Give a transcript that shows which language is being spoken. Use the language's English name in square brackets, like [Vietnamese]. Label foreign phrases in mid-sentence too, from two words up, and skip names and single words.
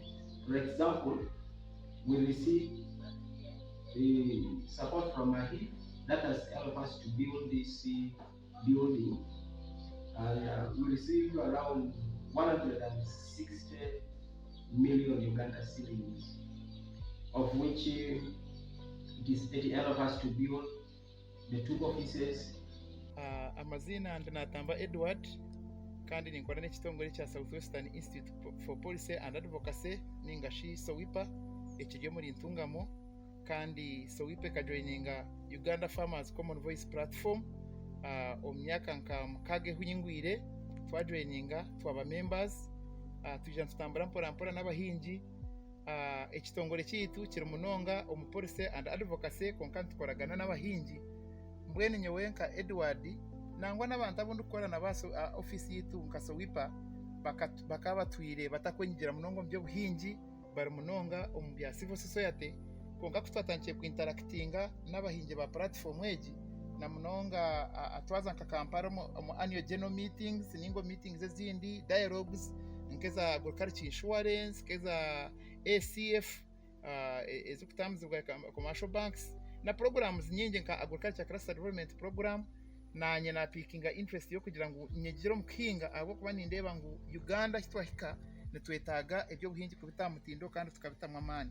[English] For example, we received the support from AHI that has helped us to build this building, and we received around 160 million Uganda cedis, of which it helped us to build the 2 offices. [Nyankole] Amazina Natamba Edward kandi ninkora n'ekitongole kya Southwestern Institute for Policy and Advocacy ningashi SOWIPA ekiryo muri ntungamo, kandi SOWIPA kajoininga Uganda Farmers Common Voice Platform omyaka nka mukage hunyingwire twajoininga twaba members tujja tutambura mpora n'abahingi ekitongole kitu kiri munonga omu [English] policy and advocacy [Nyankole] konka tukoragana n'abahingi mbwene nyewe nka Edward nangwa n'abantu abundi ukora na baso office yitu nka SOWIPA bakabatwire batakwenyigira munongo mu by'obuhingi bari munonga omu bya [English] civil society [Nyankole] konka kutwatangiye ku interactinga n'abahingi ba platform egi na munonga atwaza nka Kampala mu [English] annual general meetings [Nyankole] ningo meetings ezindi dialogues nkeza [English] agriculture insurance [Nyankole] keza ACF ezikutamuzibwa [English] commercial banks [Nyankole] na programs nyingi nka [English] agriculture cluster development program [Nyankole] nanye na pikinga interest yo kugira ngo nyegiro mukinga abo kuba nindeba ngo Uganda kitwahika netwetaga ebyo buhingi kubita mutindo kandi tukabitamwa amani.